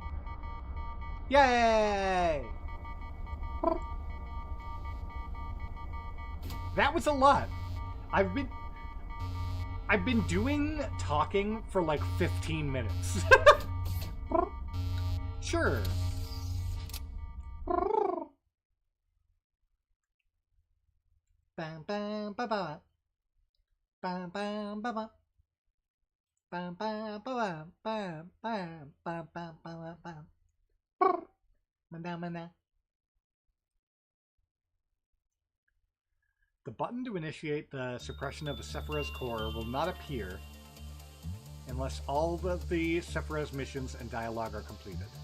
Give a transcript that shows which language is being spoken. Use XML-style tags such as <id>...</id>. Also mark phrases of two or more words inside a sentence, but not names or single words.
<en>Yay! That was a lot. I've been doing talking for like 15 minutes. Sure. Bam bam ba ba. Bam bam ba ba. Bam bam ba ba. Bam bam bam bam bam bam. Mana. The button to initiate the suppression of a Sephiroth's core will not appear unless all of the Sephiroth's missions and dialogue are completed.</en>